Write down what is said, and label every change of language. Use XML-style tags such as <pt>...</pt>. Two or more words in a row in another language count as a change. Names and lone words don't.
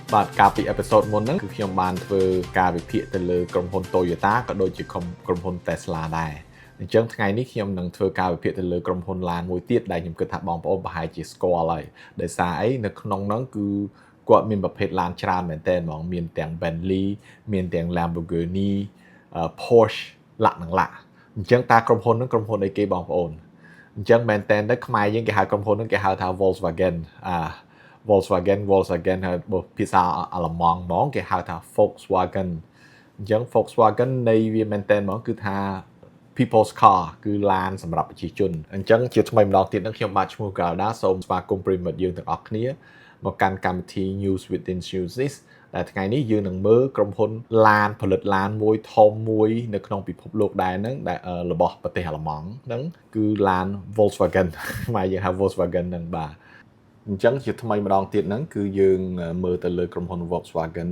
<km>បាទកាលពីអេពីសូតមុនហ្នឹងគឺខ្ញុំបានធ្វើការវិភាគទៅលើក្រុមហ៊ុន Toyota ក៏ដូចជាក្រុមហ៊ុន Tesla ដែរអញ្ចឹងថ្ងៃនេះខ្ញុំនឹងធ្វើការវិភាគទៅលើក្រុមហ៊ុនឡានមួយទៀតដែលខ្ញុំគិតថាបងប្អូនប្រហែលជាស្គាល់ហើយដោយសារអីនៅក្នុងហ្នឹងគឺគាត់មានប្រភេទឡានច្រើនមែនទែនហ្មងមានទាំង Bentley មានទាំង Lamborghini Porsche ឡាក់នឹងឡាក់អញ្ចឹងតើក្រុមហ៊ុនហ្នឹងក្រុមហ៊ុនអីគេបងប្អូនអ ញ្ចឹងមែនទែនទៅខ្មែរយើងគេហៅក្រុមហ៊ុនហ្នឹងគេហៅថា Volkswagen Volkswagen ហើយភាសាអាល្លឺម៉ង់ហ្មងគេហៅថា Volkswagen អញ្ចឹង Volkswagen នៃវាមែនតើហ្មងគឺថា</km> <en>people's car</en> <km>គឺឡានសម្រាប់ប្រជាជនអញ្ចឹងជាថ្មីម្ដងទៀតនឹងខ្ញុំបាទឈ្មោះ Galda សូមស្វាគមន៍ប្រិមិត្តយើងទាំងអស់គ្នាមកកាន់កម្មវិធី News Within News ដែលថ្ងៃ នេះយើងនឹងមើលក្រុមហ៊ុនឡានផលិតឡានមួយធំមួយនៅក្នុងពិភពលោកដែរហ្នឹងដែលរបស់ប្រទេសអាល្លឺម៉ង់ហ្នឹងគឺឡាន Volkswagen ខ្មែរយើងហៅ Volkswagen ហ្នឹងបាទអញ្ចឹងជាថ្មីម្ដងទៀតហ្នឹងគឺយើងមើលទៅលើក្រុមហ៊ុន Volkswagen</km>